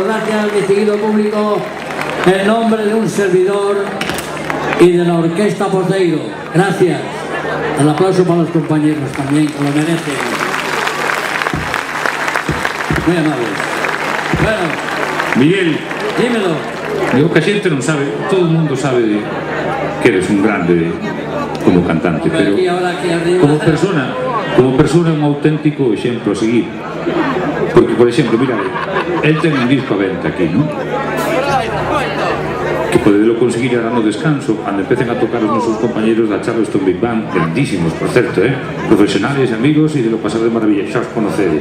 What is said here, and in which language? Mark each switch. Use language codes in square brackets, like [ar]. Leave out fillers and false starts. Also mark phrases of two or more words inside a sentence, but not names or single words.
[es] Gracias, mi seguido público, en nombre de un servidor y de la Orquesta Poteiro. Gracias. El aplauso para los compañeros también, que lo merecen. Muy amables. Bueno, Miguel, dímelo. [gl] digo que a xente non sabe, todo o mundo sabe que eres un grande como cantante, pero [es] Aquí, ahora aquí arriba. [gl] como persona é un auténtico exemplo a seguir. Porque, por exemplo, mira, él ten un disco a venta aquí, ¿no? Que podedelo conseguir ahora no descanso, cando empecen a tocar os nosos compañeros da Charleston Big Band, grandísimos, por certo, profesionales, amigos, e de lo pasado de maravilla, xa os conocedes.